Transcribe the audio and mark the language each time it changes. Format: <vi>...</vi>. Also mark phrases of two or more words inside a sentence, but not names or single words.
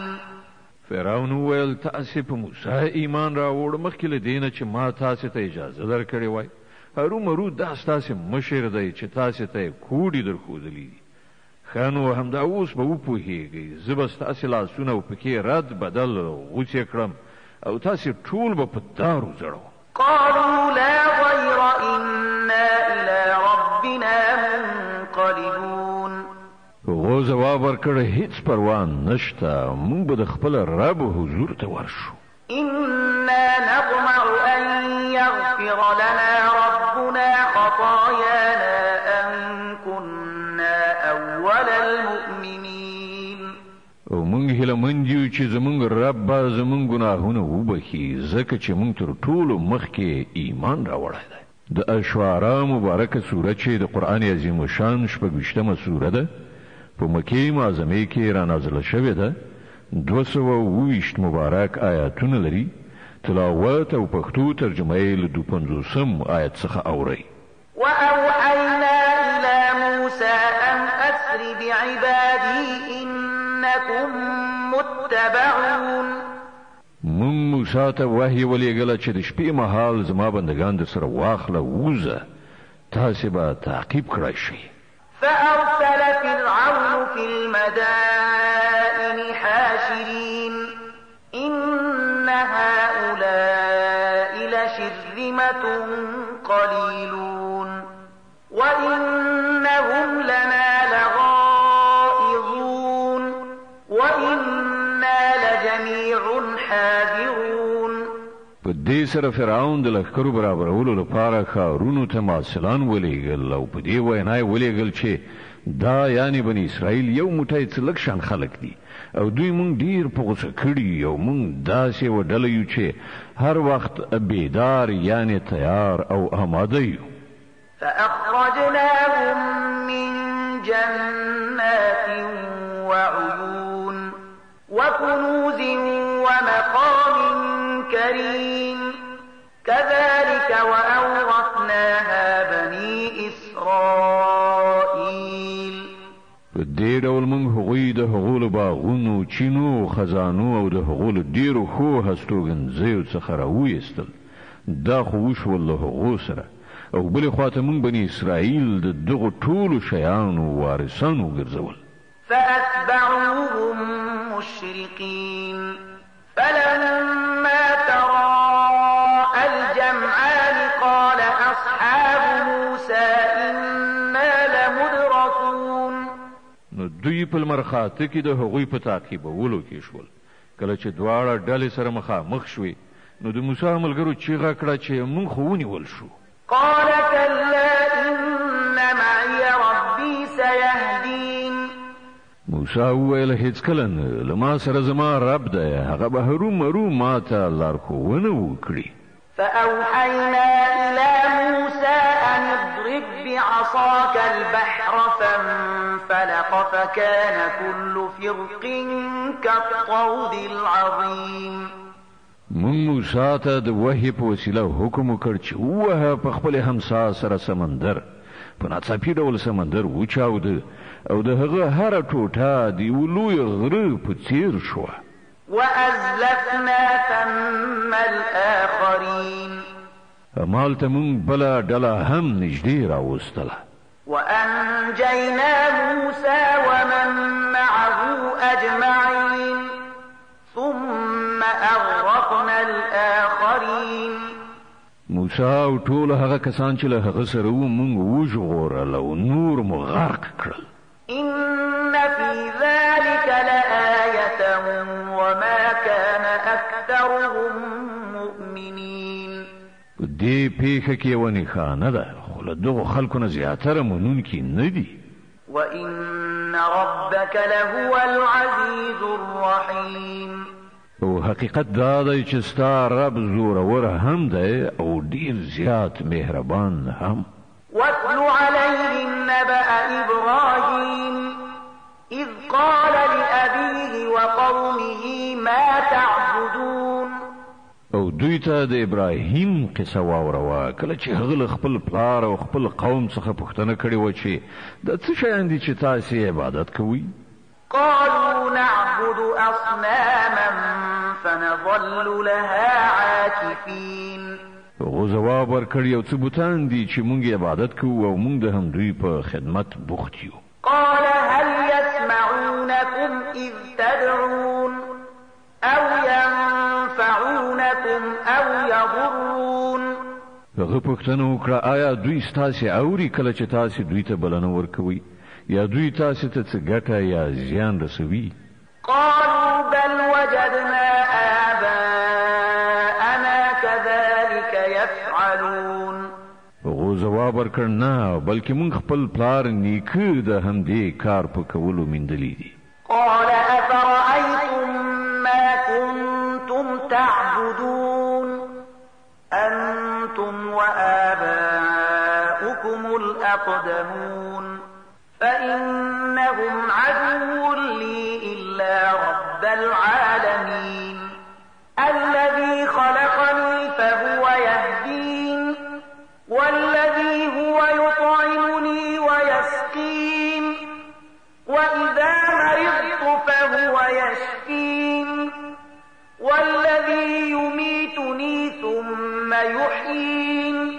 <ps>فرعون ویل تاسې په موسی ایمان راوړ مخکې له دینه چې ما تاسې ته اجازه درکړې وای. هرومرو دا ستاسې مشر دی چې تاسې ته کوډي درښودلي دي. ښه نو همدا اوس به وپوهېږئ. زه به ستاسې لاسونه او پکې رد بدل غوڅې کړم او تاسې ټول به په دارو زړوم.</ps> <ar>قالوا لا ضير إنا إلى ربنا منقلبون.</ar> <ps>هغو ځواب ورکړ هیڅ پروا نشته، موږ به د خپل رب حضور ته ورشو.</ps> <ar>إنا نطمع أن يغفر لنا ربنا خطايانا أن كنا أول المؤمنين.</ar> <ps>او موږ هیله مند یو چې زموږ رب به زموږ ګناهونه وبخي ځکه چې موږ تر ټولو مخکې ایمان راوړی دی. د اشعراء مبارکه سوره چې د قرآن عظیم شان 26مه سوره ده په مکې معظمې کې را نازله شوې ده. 220 مبارک آیاتونه لري. تلاوت او پښتو ترجمه یې له 250 آیت څخه اورئ.</ps> <ar>وأوحينا إلى موسى أن أسر بعبادي إنكم متبعون.</ar> <ps>من موسی ته وحی ولېږله چې د شپې مهال زما بندگان در سره واخله ووځه، تاسې به تعقیب کړی شئ.</ps> <ar>فأرسل فرعون في المدائن حاشرين إن هؤلاء لشرذمة قليلون وإنهم لنا لغائظون وإنا لجميع حاذرون.</ar> <ps>په دې سره فرعون د لښکرو برابرولو لپاره ښارونو ته مارسلان ولېږل او په دې وینا یې ولېږل چې دا یعنی بني اسرائیل یو موټی څه لږ شان خلک دي او دوی مونږ ډیر په غوسه کړي او مونږ داسې وډله یو چې هر وخت بیدار یعنی تیار او آماده یو.</ps> <ar>فأخرجناهم من جنات وعيون وكنوز ومقام كريم كذلك وأورثناها بني إسرائيل.</ar> <ps>په دې ډول موږ هغوی د هغو له باغونو، چینو، خزانو او د هغو له ډېرو ښو هستوګنځیو څخه راویستل. دا خو وشول له هغو سره او بلې خواته موږ بني اسرائیل د دغو ټولو شیانو وارثان وګرځول.</ps> <ar>فأتبعوهم مشرقين فلما تراءى الجمعان قال أصحاب موسى إنا لمدركون.</ar> <ps>نو دوی په لمرخاته کې د هغوی په تعقیبولو کې شول. کله چې دواړه ډلې سره مخامخ شوې نو د موسی ملګرو چیغه کړه چې موږ خو ونیول شو.</ps> <ar>قال كلا إن معي ربي سيهدين.</ar> <ps>موسی وویل هیڅ کله نه، له ما سره زما رب دی، هغه به هرومرو ما ته لارښوونه وکړي.</ps> <ar>فأوحينا إلى موسى أن اضرب بعصاك البحر فانفلق فكان كل فرق كالطود العظيم.</ar> <ps>مون موسی ته د وحی په وسیله حکم وکړ چې ووهه په خپل همسا سره سمندر. په ناڅاپي ډول سمندر وچاوده او د هغه هره ټوټه د یو لوی غره په څیر شوه.</ps> <ar>وأزلفنا ثم الآخرين.</ar> <ps>همالته مونږ بله ډله هم نږدې راوستله.</ps> <ar>وأنجينا موسى ومن معه أجمعين ثم أغرقنا الآخرين.</ar> <ps>موسی او ټول هغه کسان چې له هغه سره وو مونږ وژغورل او نور مو غرق کړل.</ps> <ar>إن في ذلك لآية وما كان أكثرهم مؤمنين.</ar> <ps>په دې پیښه کې یوه نښانه ده خو له دغو خلکو نه زیاتره منونکي نه دي.</ps> <ar>وإن ربك لهو العزيز الرحيم.</ar> <ps>او حقیقت دا دی چې ستا رب زورور هم دی او ډیر زیات مهربان هم.</ps> <ar>واتل عليهم نبأ إبراهيم إذ قال لأبيه وقومه ما تعبدون</ar> <ps>او دوی ته د ابراهیم قصه واوروه کله چې هغه خپل پلار او خپل قوم څخه پوښتنه کړې و چې د څه شیان دي چې تاسې عبادت کوئ.</ps> <ar>قالوا نعبد أصناما فنظل لها عاكفين.</ar> <ps>هغو ځواب ورکړ یو څه بوتان دي چې موږ عبادت کوو او موږ د همدوی په خدمت بوخت یو.</ps> <ar>قال هل يسمعونكم إذ تدعون أو ينفعونكم أو يضرون.</ar> <ps>هغه پوښتنه وکړه آیا دوی ستاسې اوري کله چې تاسې دوی ته بلنه ورکوئ یا دوی تاسې ته څه ګټه یا زیان رسوي؟</ps> <ar>قالوا بل وجدنا آباءنا كذلك يفعلون.</ar> <ps>هغو ځواب ورکړ نه بلکې موږ خپل پلار نیکه د همدې کار په کولو میندلي دي.</ps> <ar>قال أفرأيتم ما كنتم تعبدون أنتم وآباؤكم الأقدمون فإنهم عدو لي إلا رب العالمين الذي خلقني فهو يهدين والذي هو يطعمني ويسقين وإذا مرضت فهو يشفين والذي يميتني ثم يحيين</ar>